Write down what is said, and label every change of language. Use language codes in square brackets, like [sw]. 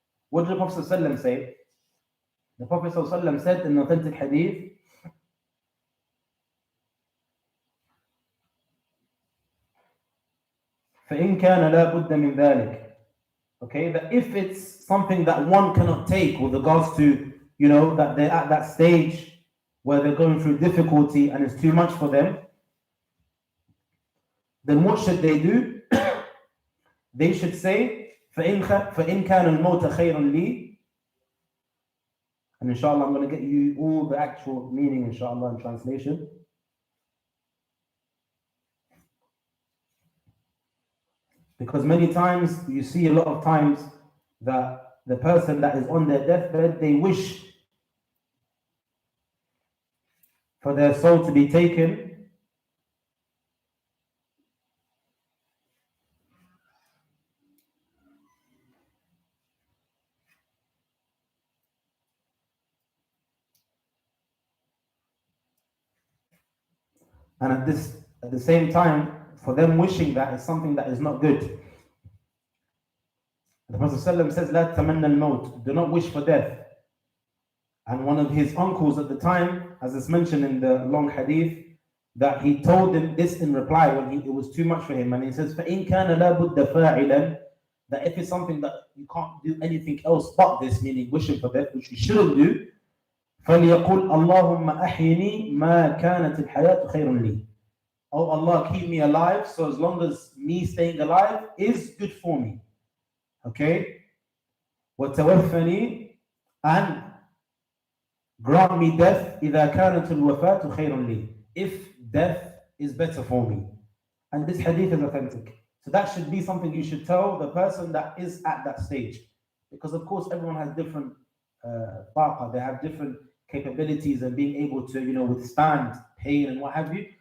[en] What did the Prophet ﷺ say? The Prophet ﷺ said in the authentic hadith, [ar] فَإِنْ كَانَ لَا بُدَّ مِنْ ذَلِكَ. [en] Okay, that if it's something that one cannot take with regards to, that they're at that stage where they're going through difficulty and it's too much for them, then what should they do? They should say, [ar] فَإِنْ كَانَ الْمَوْتَ خَيْرًا لِي. [en] And inshallah, I'm going to get you all the actual meaning, inshallah, in translation. Because many times, you see a lot of times that the person that is on their deathbed, they wish for their soul to be taken. And at the same time, for them wishing that is something that is not good. The Prophet ﷺ says, [ar] La tamanna al-maut. [en] Do not wish for death. And one of his uncles at the time, as is mentioned in the long hadith, that he told him this in reply when it was too much for him. And he says, [ar] فَإِنْ كَانَ لَا بُدَّ فَاعِلًا. [en] That if it's something that you can't do anything else but this, meaning wishing for death, which you shouldn't do, [ar] فَلْيَقُلْ اللَّهُمَّ أَحْيِنِي مَا كَانَتِ الْحَيَاةُ خَيْرٌ لِي. [en] Oh Allah, keep me alive, so as long as me staying alive is good for me. Okay? [ar] وَتَوَفَّنِي, [en] and grant me death [ar] إِذَا كَانَتُ الْوَفَاةُ خَيْرٌ لِي. [en] If death is better for me. And this hadith is authentic. So that should be something you should tell the person that is at that stage. Because of course everyone has different taqa, they have different capabilities and being able to, withstand pain and what have you.